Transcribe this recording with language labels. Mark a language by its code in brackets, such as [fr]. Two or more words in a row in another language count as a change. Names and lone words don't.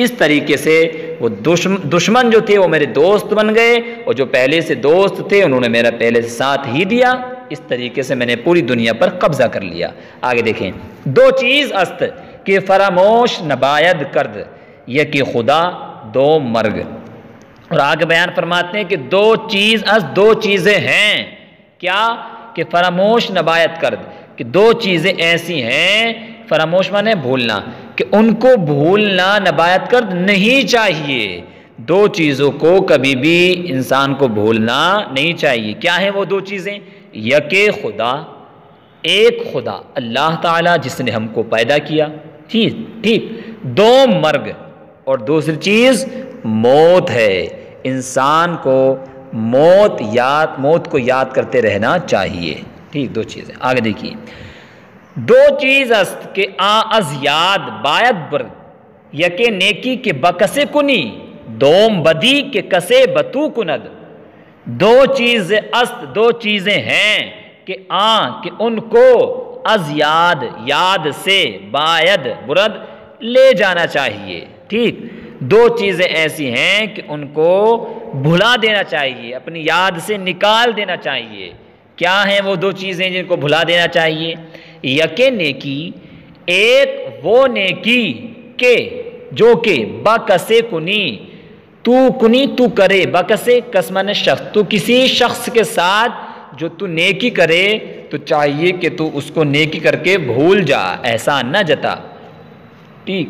[ur] تو اس طریقے سے وہ دشمن جو تھے وہ میرے دوست بن گئے، اور جو پہلے سے دوست تھے انہوں نے میرا پہلے سے ساتھ ہی دیا۔ اس طریقے سے میں نے پوری دنیا پر قبضہ کر لیا۔ آگے دیکھیں، [fa] دو چیز است کہ فراموش نباید کرد، یکی خدا دو مرگ۔ [ur] اور آگے بیان فرماتے ہیں کہ [fa] دو چیز است، [ur] دو چیزیں ہیں، کیا [fa] کہ فراموش نباید کرد، [ur] کہ دو چیزیں ایسی ہیں، فراموش مانے بھولنا، کہ ان کو بھولنا [fa] نباید کرد [ur] نہیں چاہیے۔ دو چیزوں کو کبھی بھی انسان کو بھولنا نہیں چاہیے۔ کیا ہیں وہ دو چیزیں؟ [fa] یک خدا، [ur] ایک خدا اللہ تعالیٰ جس نے ہم کو پیدا کیا، ٹھیک، [fa] دو مرگ، [ur] اور دوسری چیز موت ہے۔ انسان کو موت کو یاد کرتے رہنا چاہیے، ٹھیک، دو چیزیں۔ آگے دیکھیے، [fa] دو چیز است کہ از یاد باید برد، یکے نیکی کے بکسے کنی، دوم بدی کے کسے بتو کند۔ دو چیز است، [ur] دو چیزیں ہیں کہ کہ ان کو [fa] از یاد [ur] سے [fa] باید برد [ur] لے جانا چاہیے، ٹھیک۔ دو چیزیں ایسی ہیں کہ ان کو بھلا دینا چاہیے، اپنی یاد سے نکال دینا چاہیے۔ کیا ہیں وہ دو چیزیں جن کو بھلا دینا چاہیے؟ [fa] یکے نیکی، [ur] ایک وہ نیکی کہ جو کہ [fa] بکسے کنی، [ur] تو کرے، [fa] بکسے کسمن [ur] شخص، تو کسی شخص کے ساتھ جو تو نیکی کرے تو چاہیے کہ تو اس کو نیکی کر کے بھول جا، احسان نہ جتا، ٹھیک۔